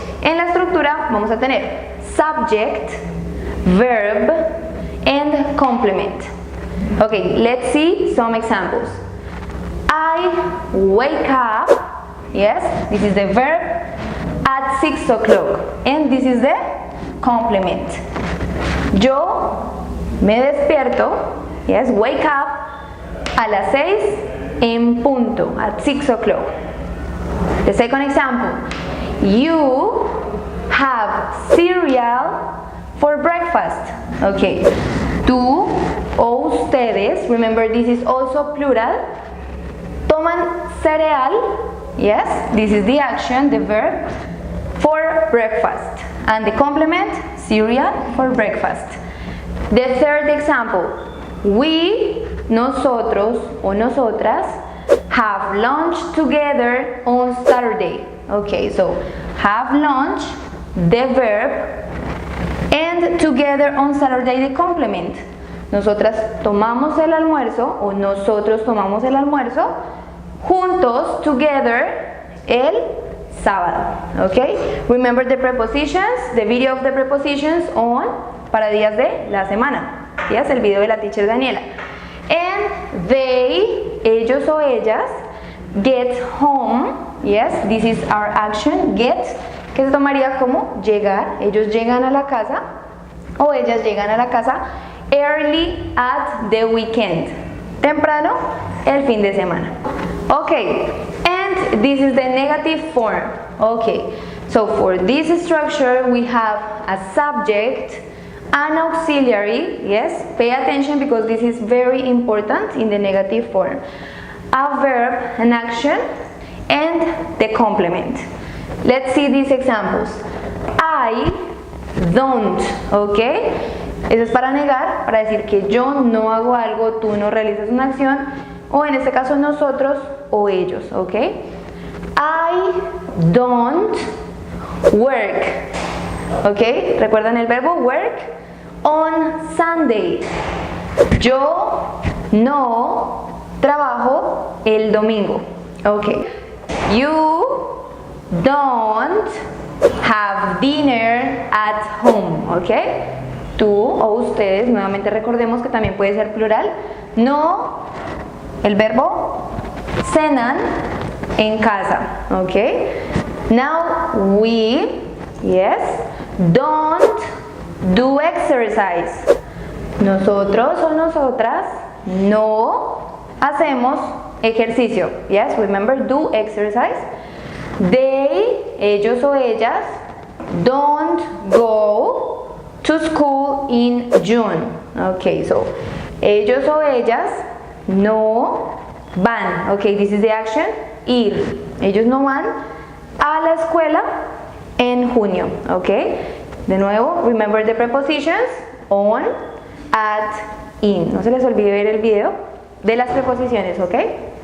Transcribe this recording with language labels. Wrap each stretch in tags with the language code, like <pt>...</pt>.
<es>En la estructura vamos a tener</es> <en>subject, verb, and complement. Okay, let's see some examples. I wake up. Yes, this is the verb at 6 o'clock and this is the complement.</en> <es>Yo me despierto,</es> <en>yes, wake up</en> <es>a las 6 en punto,</es> <en>at 6 o'clock. The second example, you have cereal for breakfast. Okay,</en> <es>tú o ustedes,</es> <en>remember this is also plural,</en> <es>toman cereal.</es> <en>Yes, this is the action, the verb, for breakfast. And the complement, cereal for breakfast. The third example, we,</en> <es>nosotros o nosotras,</es> <en>have lunch together on Saturday. Okay, so have lunch, the verb, and together on Saturday, the complement.</en> <es>Nosotras tomamos el almuerzo o nosotros tomamos el almuerzo juntos,</es> <en>together,</en> <es>el sábado.</es> <en>Okay? Remember the prepositions, the video of the prepositions on</en> <es>para días de la semana.</es> <en>Yes,</en> <es>el video de la teacher Daniela.</es> <en>And they,</en> <es>ellos o ellas,</es> <en>get home. Yes, this is our action, get,</en> <es>que se tomaría como llegar. Ellos llegan a la casa o ellas llegan a la casa</es> <en>early at the weekend.</en> <es>Temprano, el fin de semana.</es> <en>Okay, and this is the negative form. Okay, so for this structure we have a subject, an auxiliary, yes, pay attention because this is very important in the negative form, a verb, an action, and the complement. Let's see these examples. I don't,</en> <es>okay, eso es para negar, para decir que yo no hago algo, tú no realizas una acción, o en este caso nosotros o ellos, ¿ok?</es> <en>I don't work, ¿ok?</en> <es>¿Recuerdan el verbo work?</es> <en>On Sunday.</en> <es>Yo no trabajo el domingo, ¿ok?</es> <en>You don't have dinner at home, ¿ok?</en> <es>Tú o ustedes, nuevamente recordemos que también puede ser plural, no, el verbo, cenan en casa, ok?</es> <en>Now we, yes, don't do exercise.</en> <es>Nosotros o nosotras no hacemos ejercicio,</es> <en>yes, remember, do exercise. They,</en> <es>ellos o ellas,</es> <en>don't go to school in June. Okay, so</en> <es>ellos o ellas no van.</es> <en>Okay, this is the action, ir.</en> <es>Ellos no van a la escuela en junio.</es> <en>Okay,</en> <es>de nuevo,</es> <en>remember the prepositions, on, at, in.</en> <es>No se les olvide ver el video de las preposiciones, okay?</es>